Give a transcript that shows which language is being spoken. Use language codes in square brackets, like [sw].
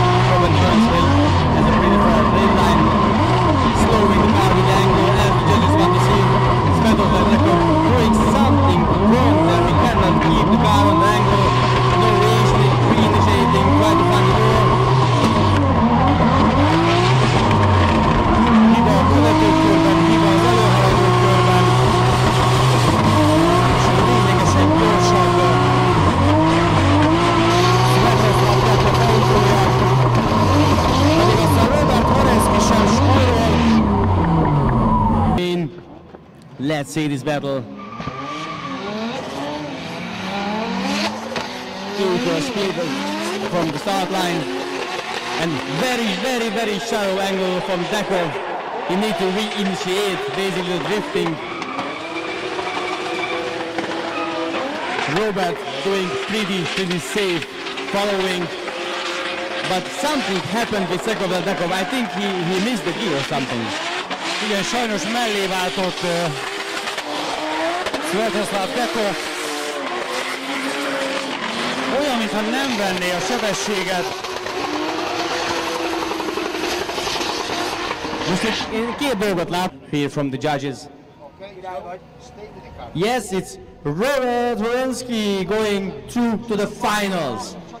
[en] Robert Burnsville has a pretty fair plate line, slowing the car with the angle, and the judges want to see Svetoslav Dekov doing something wrong there. He cannot keep the car on the angle, no reinitiating, try to find the door. [hu] Hiba a követő körben, hiba az előhaladó körben. És lényegesen gyorsabb Svetoslav Dekov autója. Pedig aztán Robert Horenszki sem spórol. [en] Let's see this battle. Equal speed from the start line and very shallow angle from Dekov. He needs to reinitiate basically the drifting. Robert doing pretty safe following, but something happened with Dekov. I think he missed the gear or something. [hu] Igen, sajnos mellé váltott Svetoslav Dekov. Olyan, mintha nem venné a sebességet. Most egy két dolgot lát [en] here from the judges. Yes, it's Robert Horenszki going through to the finals.